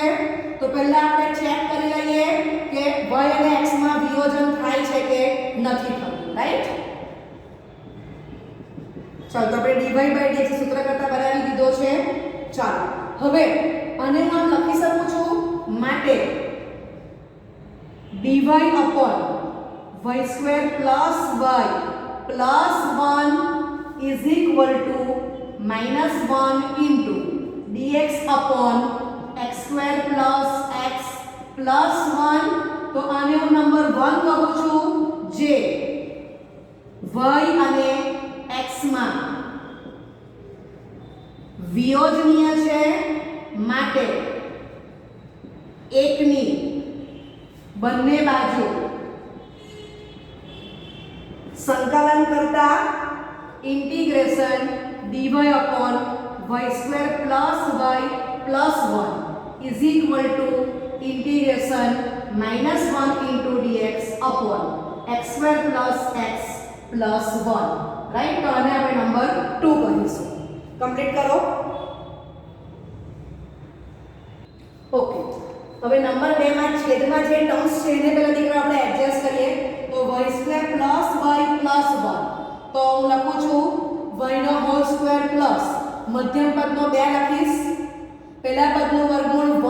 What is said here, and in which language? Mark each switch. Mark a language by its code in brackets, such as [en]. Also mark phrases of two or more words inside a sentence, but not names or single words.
[gu] તો પહેલા આપણે ચેક કરી લઈએ કે y અને x માં વિયોજન થાય છે કે નથી થતું. રાઈટ? ચાલો તો આપણે dy/dx સૂત્ર કરતા બનાવી દીધો છે. ચાલો હવે આને હું લખી શકું છું માટે [en] dy upon y square plus y plus 1 is equal to -1 into dx upon x square plus x plus 1. [gu] તો આને હું નંબર 1 કહું છું જે y અને x માં વિયોજનીય છે માટે એકની બંને બાજુ સંકલન કરતા [en] ઇન્ટિગ્રેશન dy upon y square plus y plus 1 is equal to integration -1 into dx upon x square plus x plus 1. [gu] રાઈટ? તો આને આપણે નંબર 2 કહીશું. કમ્પ્લીટ કરો. ઓકે, હવે નંબર 2 માં છેદમાં જે ટર્મ્સ છે એને પહેલા દીકરા આપણે એડજસ્ટ કરીએ તો [en] y square plus y plus 1. [gu] તો હું લખું છું y નો [en] whole square plus [gu] મધ્યમ પદનો 2 લખીશ, પહેલા પદનું વર્ગમૂળ 1.